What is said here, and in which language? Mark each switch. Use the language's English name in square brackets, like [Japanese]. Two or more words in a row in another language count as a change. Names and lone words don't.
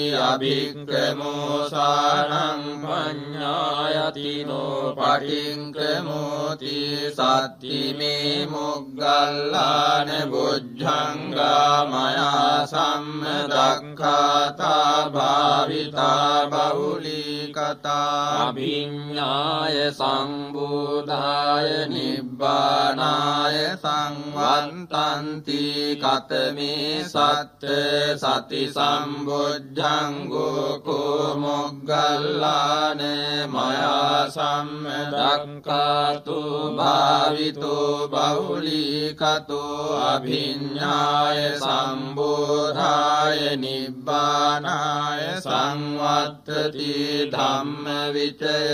[Pali] අභික්ඛමෝසානං පඤ්ඤායතිනෝ පටික්ඛමෝති සත්තිමේ මොග්ගල්ලාන බුද්ධංගා මයා සම්මදක්ඛාතා භාවිතා බහුලීකතා අභිඤ්ඤාය සම්බෝධාය නිබ්බානාය සංවත්තන්ති කතමේ සත්ත සති සම්බුද්ධංගෝ කෝ මොග්ගල්ලාන මයා සම්මදක්ඛාතු භාවිතෝ බහුලීකතෝ අභිඤ්ඤාය සම්බෝධාය නිබ්බානාය සංවත්තති ධම්මවිචය